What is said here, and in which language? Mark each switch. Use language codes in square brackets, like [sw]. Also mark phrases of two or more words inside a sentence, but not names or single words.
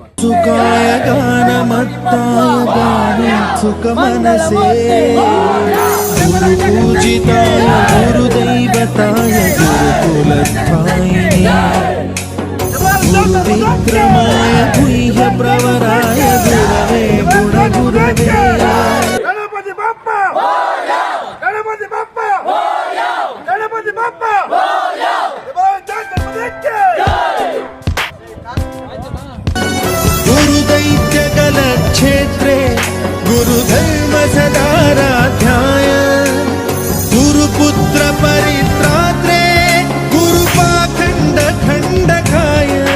[sa] ಸುಖಾಯ ಗಾನ ಮತ್ತಾಯ ಗಾನ ಸುಖ ಮನಸೇ ಗುರು ಪೂಜಿತಾಯ ಗುರುದೈವತಾಯ ಗುರುಕುಲತ್ವಾಯಿನಿ ಗುರು ವಿಕ್ರಮಾಯ ಗುಹ್ಯ ಪ್ರವರಾಯ ಗುರವೇ ಗುಣ ಗುರವೇ [mr] ಗಣಪತಿ ಬಪ್ಪ ಗಣಪತಿ ಬಪ್ಪ ಗಣಪತಿ ಬಪ್ಪ [sa] गुरुदैत्यकल क्षेत्रे गुरुधर्म सदाराध्याय गुरुपुत्र परित्रात्रे गुरुपाखण्ड खण्डकाय